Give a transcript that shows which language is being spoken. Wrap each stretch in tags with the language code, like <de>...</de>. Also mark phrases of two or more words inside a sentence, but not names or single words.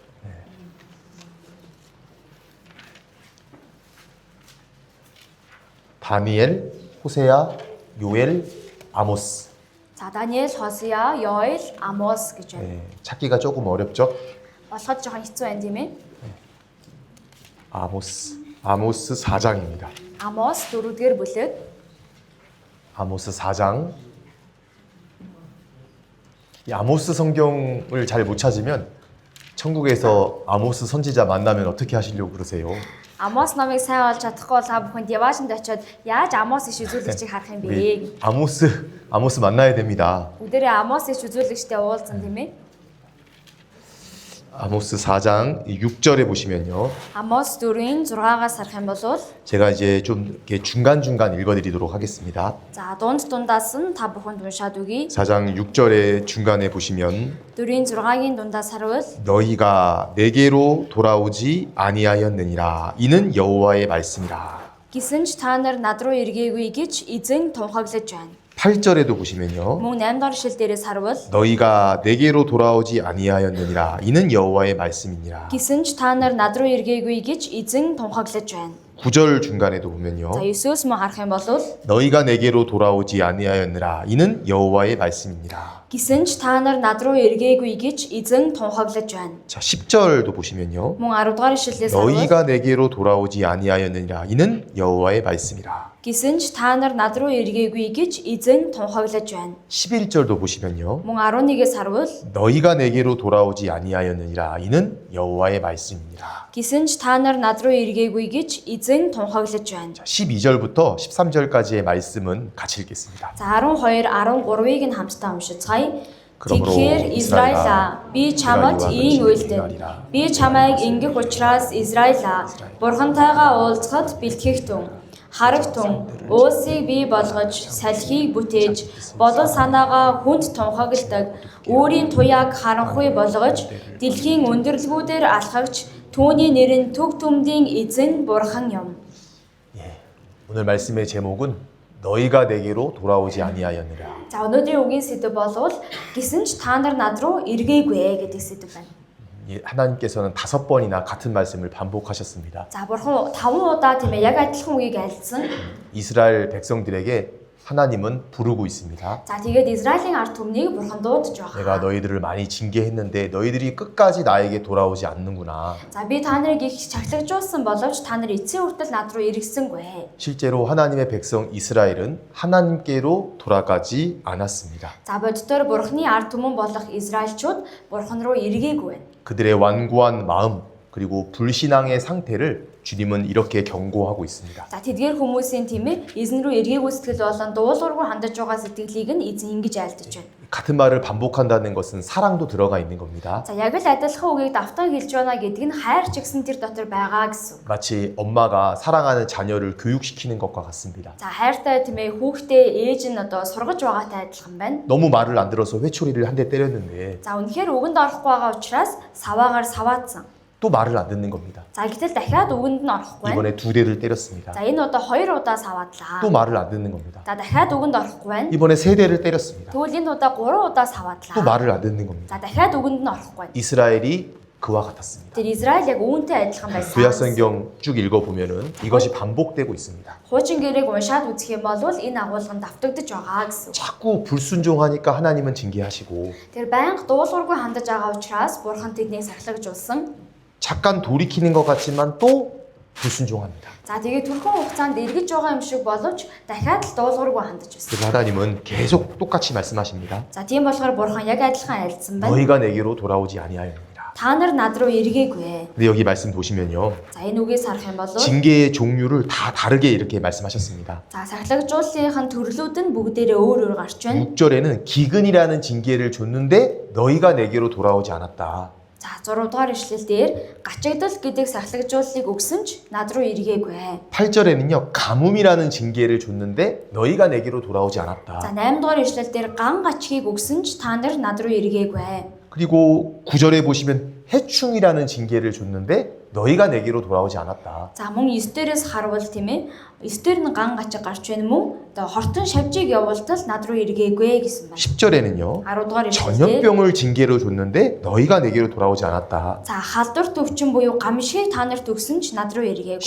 <ko>다니엘, 호세야, 요엘, 아모스.</ko> <mn>За Даниэл, Хосея, Йоэл, Амос гэж байна.</mn> <ko>찾기가 조금 어렵죠?</ko> <mn>Олоход жоохон хэцүү байна тийм ээ.</mn> <ko>아모스 4장입니다.</ko> <mn>Амос 4-р бүлэг.</mn> <ko>아모스 4장. 이 아모스 성경을 잘 못 찾으면 천국에서 아모스 선지자 만나면 어떻게 하시려고 그러세요?</ko> <mn>Амос номыг сайн олж чадахгүй бол та бүхэнд яваашинд очиод яаж Амос иш үзүүлэгчийг харах юм бэ?</mn> <ko>우리 아모스 만나야 됩니다.</ko> <mn>Бүгдээрээ Амос иш үзүүлэгчтэй уулзсан тийм ээ.</mn> <ko>아모스 4장 6절에 보시면요.</ko> <mn>Амос 4-ийн 6-аас харах юм бол</mn> <ko>제가 이제 좀 이렇게 중간중간 읽어드리도록 하겠습니다.</ko> <mn>за дундаас нь та бүхэнд уншаад өгье.</mn> <ko>4장 6절의 중간에 보시면</ko> <mn>4-ийн 6-гийн дундаас харвал</mn> <ko>너희가 내게로 돌아오지 아니하였느니라 이는 여호와의 말씀이라.</ko> <mn>гисэн ч та нар над руу эргээгүй гэж эзэн тунхаглаж байна.</mn> <ko>8절에도 보시면요.</ko> <mn>Мөн 8-р шил дээрээс харвал</mn> <ko>너희가 내게로 돌아오지 아니하였느니라 이는 여호와의 말씀이니라.</ko> <mn>гисэн ч та нар над руу эргээгүй гэж эзэн тунхаглаж байна.</mn> <ko>9절 중간에도 보면요.</ko> <mn>За 9-өөс мөн харах юм бол</mn> <ko>너희가 내게로 돌아오지 아니하였느라 이는 여호와의 말씀이니라.</ko> <mn>гисэн ч та нар над руу эргээгүй гэж эзэн тунхаглаж байна.</mn> <ko>자, 10절도 보시면요.</ko> <mn>Мөн 10-р шилээс харвал</mn> <ko>너희가 내게로 돌아오지 아니하였느니라 이는 여호와의 말씀이라.</ko> <mn>гисэн ч та нар над руу эргээгүй гэж эзэн тунхаглаж байна.</mn> <ko>11절도 보시면요.</ko> <mn>Мөн 11-ээс харвал</mn> <ko>너희가 내게로 돌아오지 아니하였느니라 이는 여호와의 말씀이니라.</ko> <mn>гисэн ч та нар над руу эргээгүй гэж эзэн тунхаглаж байна.</mn> <ko>자, 12절부터 13절까지의 말씀은 같이 읽겠습니다.</ko> <mn>За 12, 13-ыг нь хамтдаа уншицгаая.</mn> <ko>그러므로</ko> <mn>Тэгэхээр Израилаа би чамд ийм үйлдэн. Би чамайг ингэх учраас Израилаа бурхантайгаа уулзахад бэлтгэх түн. Хараг тун, уусыг бий болгож, салхийг бүтээж, болон санаагаа хүнд тунхагладаг, өөрийн туяаг харанхуй болгож, дэлхийн өндөрлгүүдээр алхагч, түүний нэр нь төг түмдийн эзэн бурхан юм.</mn> <ko>예, 오늘 말씀의 제목은 너희가 내게로 돌아오지 아니하였느라.</ko> <mn>За өнөөдрийн үгийн сэдэв болвол гисэн ч та нар над руу эргээгүй гэдэг сэдэв байна.</mn> <ko>하나님께서는 5번이나 같은 말씀을 반복하셨습니다.</ko> <mn>За бурхан 5 удаа тийм ээ яг адилхан үгийг альсан.</mn> <ko>이스라엘 백성들에게 하나님은 부르고 있습니다.</ko> <mn>За тэгээд Израилийн ард түмнийг бурхан дуудаж</mn> <ko>내가</ko> <mn>байгаа.</mn> <ko>너희들을 많이 징계했는데 너희들이 끝까지 나에게 돌아오지 않는구나.</ko> <mn>За би та нарыг их чаглагжуулсан боловч та нар эцсийн хүртэл над руу эргэсэнгүй.</mn> <ko>실제로 하나님의 백성 이스라엘은 하나님께로 돌아가지 않았습니다.</ko> <mn>За боддоор бурханы ард түмэн болох Израильчууд бурхан руу эргээгүй байна.</mn> <ko>그들의 완고한 마음 그리고 불신앙의 상태를 주님은 이렇게 경고하고 있습니다.</ko> <mn>За тэдгээр хүмүүсийн тийм ээ эзэн рүү эргээгүй сэтгэл болон дуулуургүй хандаж байгаа сэтгэлийг нь эзэн ингэж айлдаж байна.</mn> <ko>같은 말을 반복한다는 것은 사랑도 들어가 있는 겁니다.</ko> <mn>За яг л адилхан үгийг давтан хэлж байна гэдэг нь хайр ч гэсэн тэр дотор байгаа гэсэн үг.</mn> <ko>마치 엄마가 사랑하는 자녀를 교육시키는 것과 같습니다.</ko> <mn>За хайртай тийм ээ хүүхдээ ээж нь одоо сургаж байгаатай адилхан байна.</mn> <ko>너무 말을 안 들어서 회초리를 한 대 때렸는데</ko> <mn>За үнэхээр үгэнд орохгүй байгаа учраас саваагаар саваацсан.</mn> <ko>또 말을 안 듣는 겁니다.</ko> <mn>За гэтэл дахиад үгэнд нь орохгүй байна.</mn> <ko>이번에 2대를 때렸습니다.</ko> <mn>За энэ удаа 2 удаа саваадлаа.</mn> <ko>또 말을 안 듣는 겁니다.</ko> <mn>За дахиад үгэнд орохгүй байна.</mn> <ko>이번에 3대를 때렸습니다.</ko> <mn>Тэгвэл энэ удаа 3 удаа</mn> <ko>또</ko> <mn>саваадлаа.</mn> <ko>말을 안 듣는 겁니다.</ko> <mn>За дахиад үгэнд нь орохгүй байна.</mn> <ko>이스라엘이 그와 같았습니다.</ko> <mn>Тэр Израиль яг үүнтэй адилхан байсан.</mn> <ko>구약성경 쭉 읽어보면은 이것이 반복되고 있습니다.</ko> <mn>Хуучин гэрээг уншаад үзэх юм бол энэ агуулга давтагдж байгаа гэсэн.</mn> <ko>자꾸 불순종하니까 하나님은 징계하시고</ko> <mn>Тэр байнга дуулуургүй хандаж байгаа учраас бурхан тэднийг сахилгажуулсан.</mn> <ko>잠깐 돌이키는 것 같지만 또 불순종합니다.</ko> <mn>За тэгээд түрхэн хугацаанд эргэж байгаа юм шиг боловч дахиад л дуулуургүй хандаж байсан.</mn> <ko>그래서 하나님은 계속 똑같이 말씀하십니다.</ko> <mn>За тийм болохоор бурхан яг адилхан айлдсан байна.</mn> <ko>너희가 내게로 돌아오지 아니하였느니라.</ko> <mn>Та нар над руу эргээгүй.</mn> <ko>근데 여기 말씀 보시면요.</ko> <mn>За энэ үгээс харах юм бол</mn> <ko>징계의 종류를 다 다르게 이렇게 말씀하셨습니다.</ko> <mn>за сахилгажууллынхын төрлүүд нь бүгдээрээ өөр өөр гарч байна.</mn> <ko>6절에는 기근이라는 징계를 줬는데 너희가 내게로 돌아오지 않았다.</ko> <mn>За 6 дугаар ишлэл дээр гачигдал гэдэг сахилгажууллыг өгсөн ч над руу эргээгүй.</mn> <ko>8절에는요. 가뭄이라는 징계를 줬는데 너희가 내게로 돌아오지</ko> <mn>За</mn> <ko>않았다.</ko> <mn>8 дугаар ишлэл дээр ган гачгийг өгсөн ч та нар над руу эргээгүй.</mn> <ko>그리고 9절에 보시면 해충이라는 징계를 줬는데 너희가 내게로 돌아오지 않았다.</ko> <mn>За мөн 9 дээрээс харвал тийм ээ 9 дээр нь ган гачиг гарч байна мөн одоо хортон шавжийг явуултал над руу эргээгүй гэсэн байна.</mn> <ko>10절에는요.</ko> <mn>10 дугаар ишлэл дээр</mn> <ko>전염병을 징계로 줬는데 너희가 내게로 돌아오지 않았다.</ko> <mn>за халдвар төвчин буюу гамшиг та нарт өгсөн ч над руу эргээгүй.</mn>